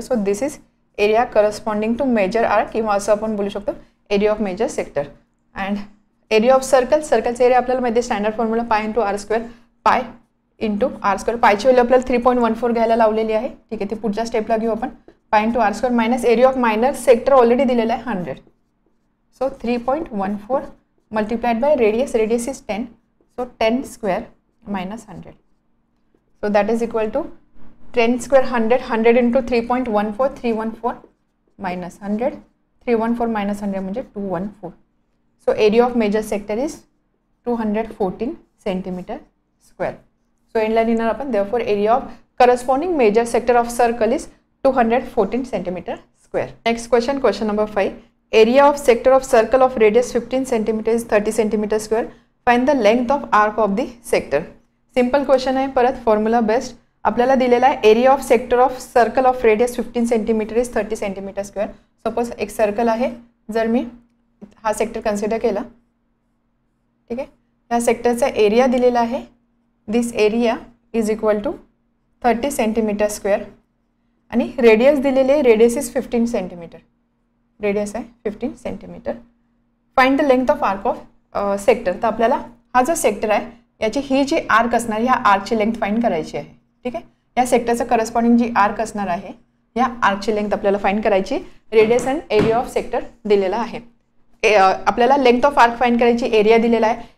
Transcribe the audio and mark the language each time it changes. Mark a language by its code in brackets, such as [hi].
[en] so this is area corresponding to major arc [mr] किंवा असं आपण बोलू शकतो [en] Area of major sector. [mr] And area of सर्कलचा area आपल्याला माहिती आहे, standard formula pi into R square, pi into R square. पायची value आपल्याला 3.14 घ्यायला लावलेली आहे. ठीक आहे, ती पुढच्या स्टेपला घेऊ आपण. [en] pi into r square minus area of minor sector already [mr] दिलेला आहे [en] 100. So 3.14 multiplied by radius is 10. So 10 square minus 100. So that is equal to 10 square 100 into 3.14 314 minus 100, 314 minus 100 म्हणजे 214. So area of major sector is 214 centimetre square. So [mr] एंडला लिहिणार आपण, [en] Therefore area of corresponding major sector of circle is 214 centimetre square. Next question, question number 5. Area of sector of circle of radius 15 centimetre is 30 centimetre square. Find the length of arc of the sector. [mr] Simple question आहे, परत formula based. आपल्याला दिलेला आहे area of sector of circle of radius 15 centimetre is 30 centimetre square. Suppose एक circle आहे, जर मी हा sector consider केला, ठीक आहे, या सेक्टरचा एरिया दिलेला आहे, [en] this area is equal to 30 centimetre square [mr] आणि रेडियस दिलेले आहे, रेडियस इज 15 सेंटीमीटर, रेडियस आहे 15 centimetre. [en] Find the length of arc of sector. [mr] तर आपल्याला हा जो सेक्टर आहे याची ही जी आर्क असणार, ह्या आर्कची लेंथ फाइंड करायची आहे. ठीक आहे, या सेक्टरचं करस्पॉन्डिंग जी आर्क असणार आहे या आर्कची लेंथ आपल्याला फाइंड करायची. Radius and area of sector दिलेला आहे. आपल्याला लेंथ ऑफ आर्क फाइंड करायची, एरिया दिलेला आहे.